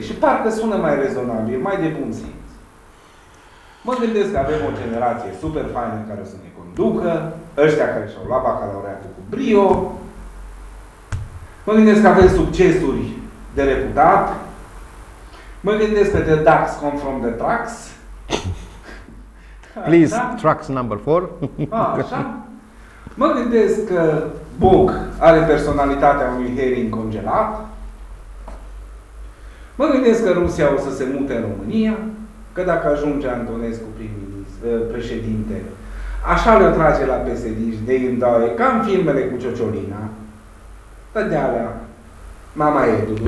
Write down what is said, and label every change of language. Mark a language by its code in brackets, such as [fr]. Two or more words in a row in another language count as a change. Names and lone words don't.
[ro] Și parcă sună mai rezonabil, mai de bun simț. Mă gândesc că avem o generație super faină care o să ne conducă, ăștia care și-au luat bacalaureatul cu brio. Mă gândesc că avem succesuri de reputat. Mă gândesc că [en] the ducks come from the trucks. Please, trucks number 4. [ro] Așa. Mă gândesc că Boc are personalitatea unui herring congelat. Mă gândesc că Rusia o să se mute în România, că dacă ajunge Antonescu președinte, așa le-o trage la PSD și de îndoaie, ca în filmele cu Ciociolina, tădealea mama Edului.